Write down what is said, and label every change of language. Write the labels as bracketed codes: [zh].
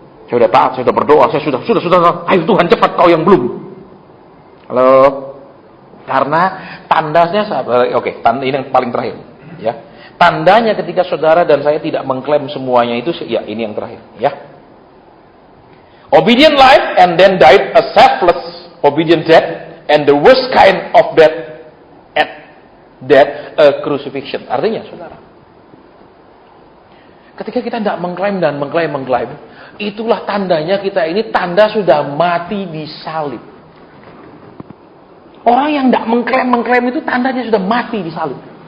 [id] Saya sudah taat, saya sudah berdoa, saya sudah. Ayo Tuhan cepat, kau yang belum. Halo. Karena tandanya, ini yang paling terakhir, ya. Tandanya ketika saudara dan saya tidak mengklaim semuanya itu, ya ini yang terakhir, ya. [en] Obedient life and then died a selfless obedient death, and the worst kind of death, a crucifixion. [id] Artinya, saudara, ketika kita tidak mengklaim, itulah tandanya kita ini tanda sudah mati di salib. Orang yang tidak mengklaim itu tandanya sudah mati di salib.